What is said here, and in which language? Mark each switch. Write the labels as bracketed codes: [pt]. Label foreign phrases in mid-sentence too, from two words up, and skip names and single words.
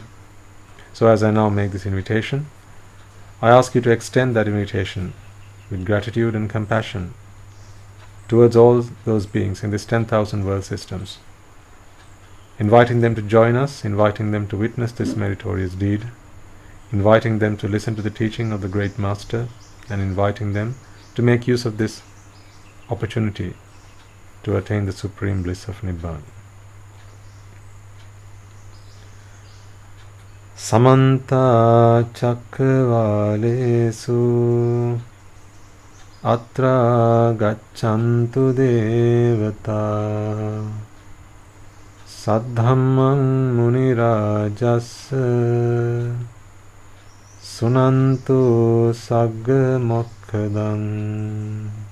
[en] So as I now make this invitation, I ask you to extend that invitation with gratitude and compassion towards all those beings in this 10,000 world systems, inviting them to join us, inviting them to witness this meritorious deed, inviting them to listen to the teaching of the Great Master, and inviting them to make use of this opportunity to attain the supreme bliss of Nibbana. [pi] Samanta Chakravalesu Atra Gaccantu Devata Saddhammang Munirajassa Sunantu Sagga Mokkadang